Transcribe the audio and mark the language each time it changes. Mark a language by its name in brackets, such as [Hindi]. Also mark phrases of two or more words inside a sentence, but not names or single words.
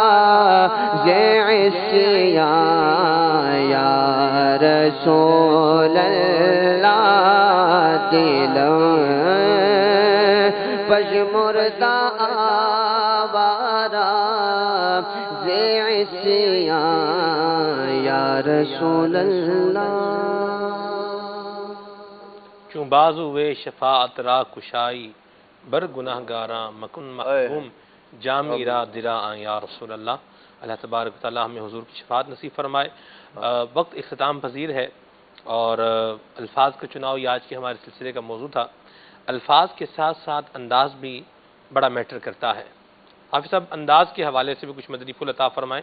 [Persian] عصیان [Arabic] یا رسول اللہ [Persian] دل پشمردہ آوارا عصیان [Arabic] یا رسول اللہ [Persian] چون بازو وے شفاعت را کشائی بر گناہ گاراں مکن محکوم جامی را درا آن [Arabic] یا رسول اللہ. اللہ تبارک و تعالیٰ [Urdu] ہمیں حضور کی شفاعت نصیب فرمائے. وقت اختتام پذیر ہے اور الفاظ کا چناؤ یہ آج کے ہمارے سلسلے کا موضوع تھا. الفاظ کے ساتھ ساتھ انداز بھی بڑا میٹر کرتا ہے. حافظ صاحب انداز کے حوالے سے بھی کچھ مدنی پھول عطا فرمائیں.